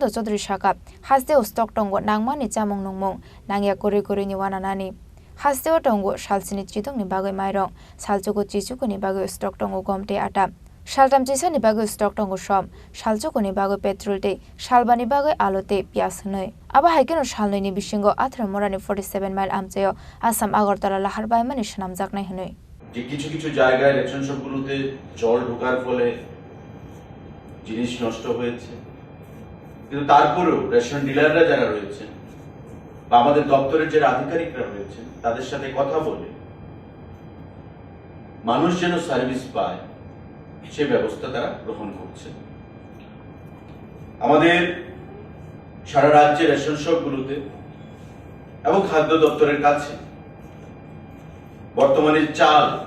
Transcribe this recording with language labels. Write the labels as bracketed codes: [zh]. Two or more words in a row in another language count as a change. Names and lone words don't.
[trp] Chaudhary shaka haste stock tongo nangmani jamung nungmung nangya kori ni wananani haste tongo salsini chitong ni bagai mairong salchuko chichuko ni bagai stock tongo gomte ata Shaltam chisa ni bagai stock tongo shom salchuko ni bagai petrol te salbani bagai alote pias hnoi aba haikeno salnoi ni bisingo athra morani 47 mile amchayo Assam Agartala laharbai mani shnamjaknai hnoi [bn] যে কিছু কিছু জায়গায় [en] ration shop-gulote [bn] জল ঢোকার ফলে জিনিস নষ্ট হয়েছে কিন্তু তারপরেও [en] ration dealer-ra [bn] যারা রয়েছেন বা আমাদের দপ্তরের যারা আধিকারিকরা রয়েছেন তাদের সাথে কথা বলে মানুষ যেন সার্ভিস পায় সে ব্যবস্থা তারা গ্রহণ করছে আমাদের সারা রাজ্যে [en] ration shop-gulote [bn] এবং খাদ্য দপ্তরের কাছে বর্তমানে চাল